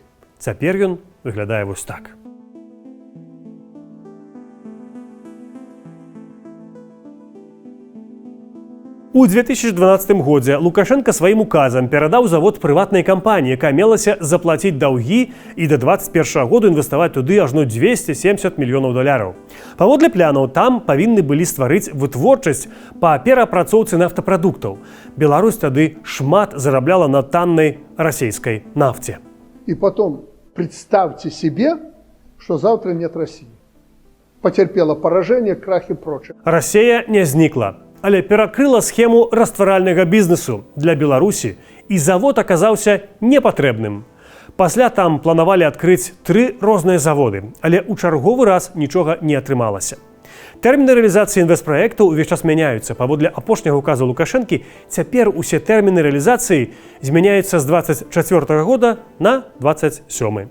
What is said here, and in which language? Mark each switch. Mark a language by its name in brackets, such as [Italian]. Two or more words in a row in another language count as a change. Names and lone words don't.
[Belarusian] Цяпер ён выглядае вось так. У 2012 годзе Лукашенко сваім указам перадаў завод прыватнай кампаніі, якая мелася заплаціць даўгі і да 2021 году інвеставаць туды ажно $270 мільёнаў. Паводле планаў, там павінны былі стварыць вытворчасць па перапрацоўцы нафтапрадуктаў. Беларусь тады шмат зарабляла на таннай расійскай нафте. [Russian] И потом представьте себе, что завтра нет России. Потерпела поражение, крах и прочее. [Belarusian] Расія не знікла, але перакрыла схему растваральнага бізнесу для Беларусі, і завод аказаўся непатрэбным. Пасля там планавалі адкрыць 3 розныя заводы, але ў чарговы раз нічога не атрымалася. Тэрміны рэалізацыі інвестпраектаў увесь час мяняюцца. Паводле апошняга указу Лукашэнкі, цяпер усе тэрміны рэалізацыі змяняюцца з 24 года на 27.